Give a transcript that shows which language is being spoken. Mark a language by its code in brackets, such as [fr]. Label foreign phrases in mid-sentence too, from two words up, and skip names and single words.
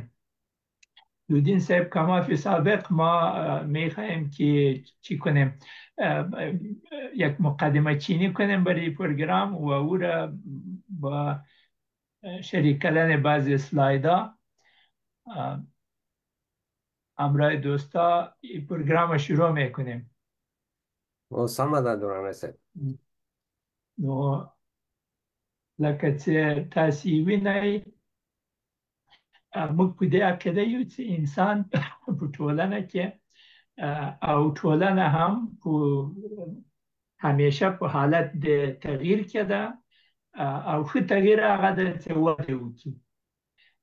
[fa] لودین صاحب کما فی سابق ما میخواهیم که چی کنیم، یک مقدمه چینی کنیم برای پروگرام و او را با شریک کردن بعضی اسلایدا همراه دوستا این پروگرام رو شروع میکنیم. [ps] سمه ده درانه صاحب. نو لکه چې تاسو وینئ موږ په دې عقیده یو چې انسان په ټولنه کې او ټولنه هم په همیشه په حالت د تغییر کې ده او ښه تغییر هغه ده چې وده وکړي.